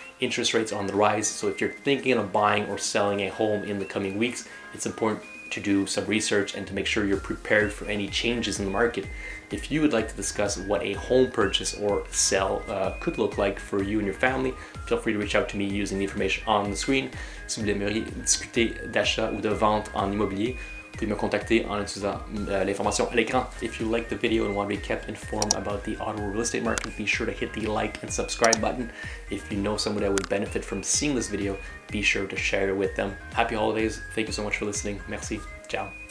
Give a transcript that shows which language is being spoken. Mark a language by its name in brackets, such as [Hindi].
[English] Interest rates are on the rise, so if you're thinking of buying or selling a home in the coming weeks, it's important to do some research and to make sure you're prepared for any changes in the market. If you would like to discuss what a home purchase or sale could look like for you and your family, feel free to reach out to me using the information on the screen. [French] Si vous aimeriez discuter d'achat ou de vente en immobilier, vous pouvez me contacter en utilisant l'information à l'écran. [English] If you like the video and want to be kept informed about the Ottawa real estate market, be sure to hit the like and subscribe button. If you know someone that would benefit from seeing this video, be sure to share it with them. Happy holidays. Thank you so much for listening. Merci. Ciao.